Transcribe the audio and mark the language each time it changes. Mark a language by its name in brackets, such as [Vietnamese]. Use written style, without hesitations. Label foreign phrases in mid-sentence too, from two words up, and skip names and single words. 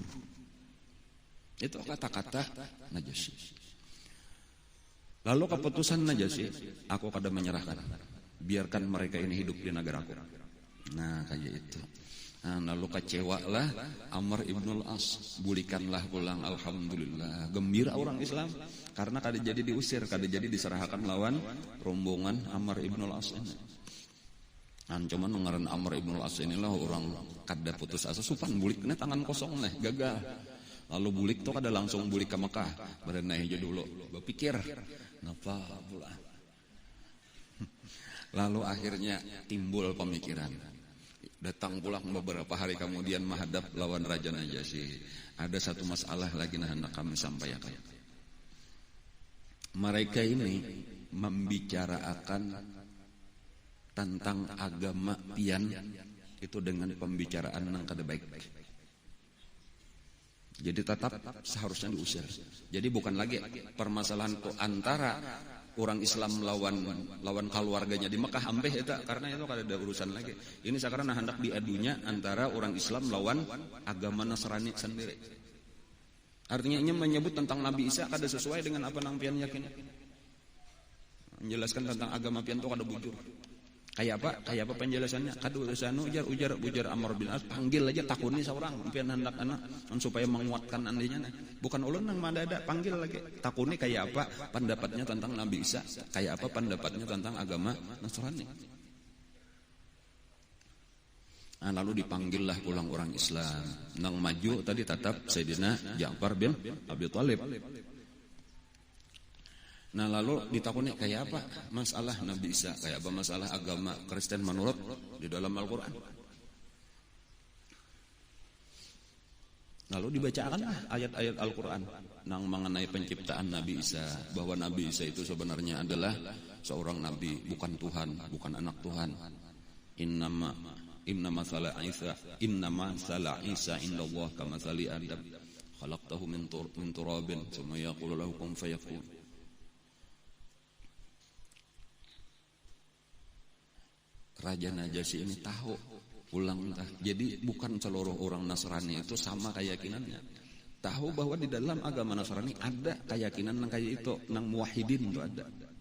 [Indonesian] Itu kata-kata Najasyi. [Banjar] Lalu keputusan Najasyi, aku kada menyerahkan, biarkan mereka ini hidup di negaraku. Nah kayak itu. Nah, lalu kecewalah Amr ibnul As, bulikanlah pulang, alhamdulillah, gembira orang Islam karena kada jadi diusir, kada jadi diserahkan lawan rombongan Amr ibnul As ini. Nah, cuman ngaran Amr ibnul As inilah orang kada putus asa, supan buliknya tangan kosong nih, gagal. Lalu bulik tuh kada langsung bulik ke Mekah, berenai aja dulu, berpikir, napa pula. [Indonesian] Lalu akhirnya timbul pemikiran. [Banjar] Datang pulang beberapa hari kemudian menghadap lawan Raja Najasyi. Ada satu masalah lagi yang hendak kami sampaikan. Mereka ini membicarakan tentang agama pian itu dengan pembicaraan yang kada baik. Jadi tetap seharusnya diusir. Jadi bukan lagi permasalahan itu antara orang Islam lawan keluarganya di Mekah ampeh eta, karena itu kada ada urusan lagi. Ini sekarang hendak diadunya antara orang Islam lawan agama Nasrani sendiri. Artinya ini menyebut tentang Nabi Isa kada sesuai dengan apa nang pian yakin. Menjelaskan tentang agama pian itu kada bujur. Kayak apa penjelasannya? Kada urusan ujar Amr bin As, panggil aja takuni seorang pian hendak anak supaya menguatkan andinya. Bukan ulun nang mandada, panggil lagi. Takuni kayak apa pendapatnya tentang Nabi Isa? Kayak apa pendapatnya tentang agama Nasrani? Nah, lalu dipanggillah pulang orang Islam. Nang maju tadi tetap Sayyidina Ja'far bin Abi Thalib. Nah, lalu ditakuni kayak apa masalah Nabi Isa, kayak apa masalah agama Kristen menurut di dalam Al-Quran. [Indonesian] Lalu dibacakanlah ayat-ayat Al-Quran yang mengenai penciptaan Nabi Isa, bahwa Nabi Isa itu sebenarnya adalah seorang nabi, bukan Tuhan, bukan anak Tuhan. [Arabic] إن مثل عيسى عند الله كمثل آدم خلقه من تراب ثم يقول له كن فيكون. [Banjar] Raja Najasyi ini tahu ulang entah. [Indonesian] Jadi bukan seluruh orang Nasrani itu sama keyakinannya. [Banjar] Tahu bahwa di dalam agama Nasrani ada keyakinan nang kayak itu, nang muwahhidin itu ada.